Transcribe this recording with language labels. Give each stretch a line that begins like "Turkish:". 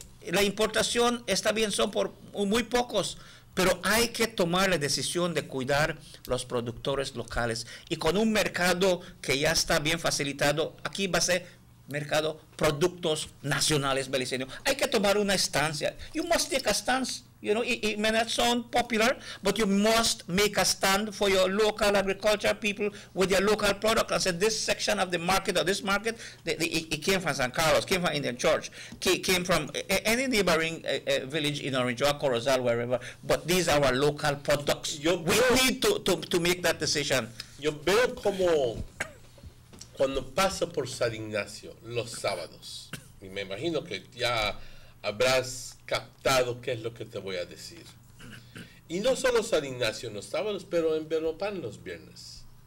Spanish: La importación está bien, son por muy pocos, pero hay que tomar la decisión de cuidar los productores locales. Y con un mercado que ya está bien facilitado, aquí va a ser mercado productos nacionales beliceños. Hay que tomar una estancia.
English: You must take a stance. You know, it may not sound popular, but you must make a stand for your local agriculture people with your local product. And say this section of the market or this market, it came from San Carlos, came from Indian Church, came from any neighboring village in Orange or Corozal, wherever. But these are our local products. We need to make that decision.
Spanish: Yo veo como cuando paso por San Ignacio los sábados, y me imagino que ya habrás captado qué es lo que te voy a decir. Y no solo San Ignacio en los sábados, pero en Beropan los viernes.